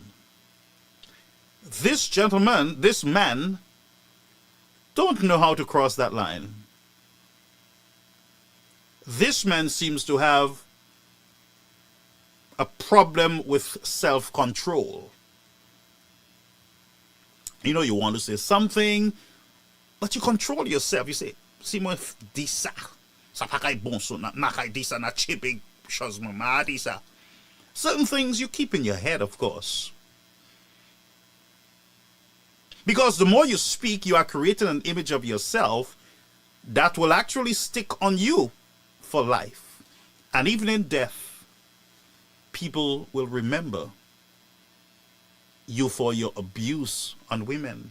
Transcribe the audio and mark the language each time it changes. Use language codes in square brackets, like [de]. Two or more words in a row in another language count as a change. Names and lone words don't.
[en] This gentleman, this man, don't know how to cross that line. This man seems to have a problem with self-control. You know, you want to say something, but you control yourself. You say, [gcf] si moi dis ça, ça pa kay bon so, na kay dis ça, na chibig chose mama dis ça. [en] Certain things you keep in your head, of course. Because the more you speak, you are creating an image of yourself that will actually stick on you for life. And even in death, people will remember you for your abuse on women.